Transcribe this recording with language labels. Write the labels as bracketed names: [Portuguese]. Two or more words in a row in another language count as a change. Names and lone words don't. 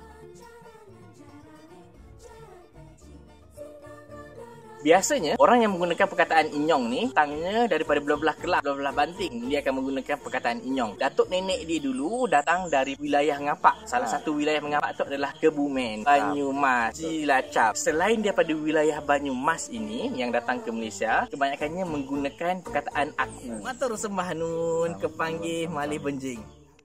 [Malay] Biasanya orang yang menggunakan perkataan inyong ni datangnya daripada belah-belah Kelab, belah-belah Banting. Dia akan menggunakan perkataan inyong. Datuk nenek dia dulu datang dari wilayah Ngapak. Salah satu wilayah Ngapak tu adalah Kebumen, Banyumas, Cilacap. Selain daripada wilayah Banyumas ini yang datang ke Malaysia, kebanyakannya menggunakan perkataan aku. [Javanese] Matur sembah nun kepanggih malih benjing.